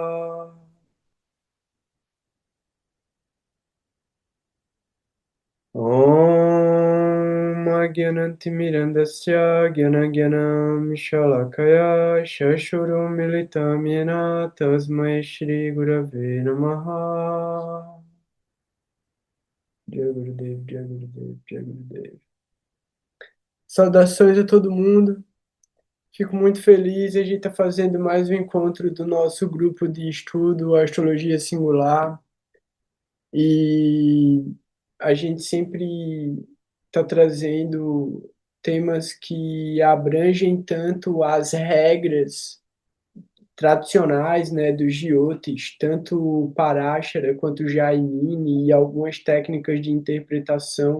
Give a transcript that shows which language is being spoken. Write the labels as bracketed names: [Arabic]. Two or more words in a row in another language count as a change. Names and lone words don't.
[Sanskrit] Om Agyanantimirandasya Gyanagyanam Shalakaya Shashurum Militam Yena Tasmai Shri Gurave Namaha. Jai Gurudev, Jai Gurudev, Jai Gurudev. [Portuguese] Saudações a todo mundo. Fico muito feliz. A gente está fazendo mais um encontro do nosso grupo de estudo Astrologia Singular. E a gente sempre está trazendo temas que abrangem tanto as regras tradicionais, né, dos jyotis, tanto o Parashara quanto o Jaimini e algumas técnicas de interpretação.